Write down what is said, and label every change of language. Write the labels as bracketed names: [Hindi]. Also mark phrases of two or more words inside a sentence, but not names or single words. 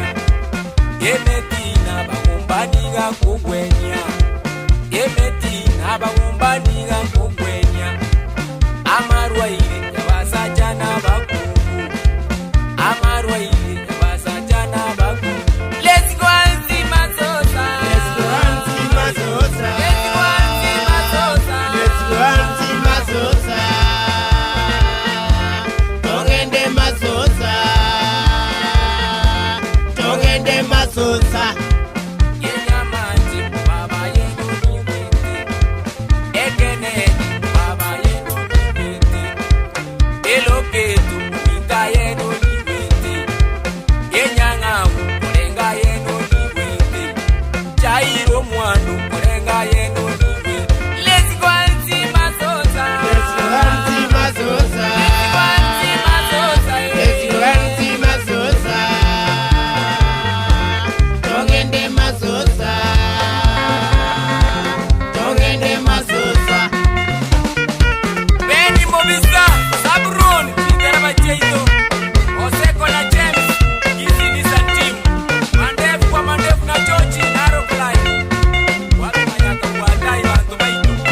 [Gusii] Yemetina bagombaniga kogwenya. Yemetina bagombaniga kogwenya. Amarwaire yabasajana bakungu. Amarwaire yabasajana bakungu. [English] Let's go and see Masosa. Let's go and see Masosa. Let's go and see Masosa. Let's go and see Masosa. [Gusii] Togende Masosa. Togende Masosa. Yenyamanji baba yenu niwete. Ekeneni baba yenu niwete. Eloketu mika yenu niwete. Yenyangamu kolenga yenu niwete. Chairo mwanu kolenga yenu niwete. [English] Let's go and see Masosa. Let's go and see Masosa. Let's go and see Masosa. Let's go and see Masosa. [Gusii] Togende Masosa. Togende Masosa. Beni Mobisa, Sabron, Kitara Macheito, Oseko na James, Gizi ni Santim, Mandefu kwa Mandefu na George, Naro Klai. [Swahili] Watu mayaka kuadai wanto maitu.